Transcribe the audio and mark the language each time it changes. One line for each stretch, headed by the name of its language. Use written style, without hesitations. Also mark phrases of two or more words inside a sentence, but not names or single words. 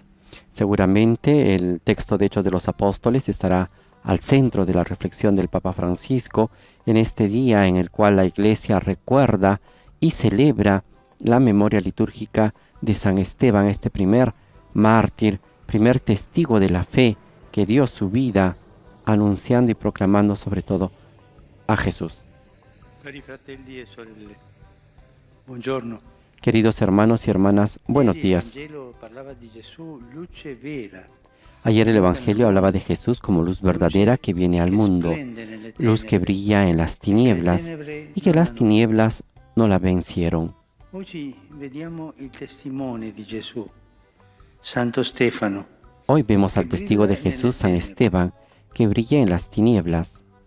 Spanish: Seguramente el texto de Hechos de los Apóstoles estará al centro de la reflexión del Papa Francisco en este día en el cual la Iglesia recuerda y celebra la memoria litúrgica de San Esteban, este primer mártir, primer testigo de la fe que dio su vida anunciando y proclamando sobre todo a Jesús.
Italian: Cari fratelli e sorelle, buongiorno.
Spanish: Queridos hermanos y hermanas, buenos días. Ayer el Evangelio hablaba de Jesús como luz verdadera que viene al mundo, luz que brilla en las tinieblas y que las tinieblas no la vencieron. Hoy vemos al testigo de Jesús, San Esteban, que brilla en las tinieblas.